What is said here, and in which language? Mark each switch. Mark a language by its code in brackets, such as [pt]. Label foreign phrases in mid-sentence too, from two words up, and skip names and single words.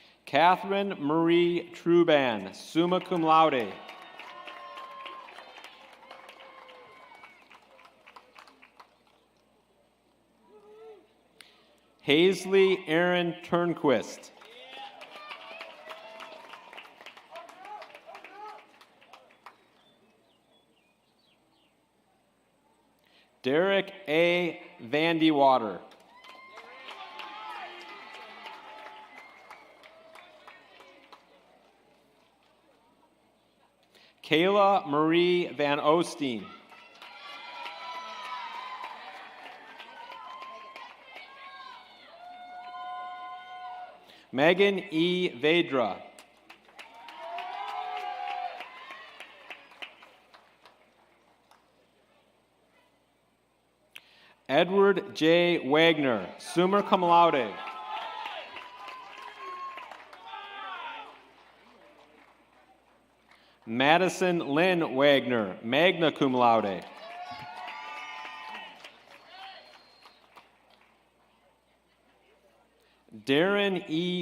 [en] Catherine Marie Truban, [la] summa cum laude. [en] Hazley Aaron Turnquist. Derek A. Vandewater. Kayla Marie Van Osteen. Megan E. Vedra. Edward J. Wagner, [la] summa cum laude. [en] Madison Lynn Wagner, [la] magna cum laude. [en] Darren E.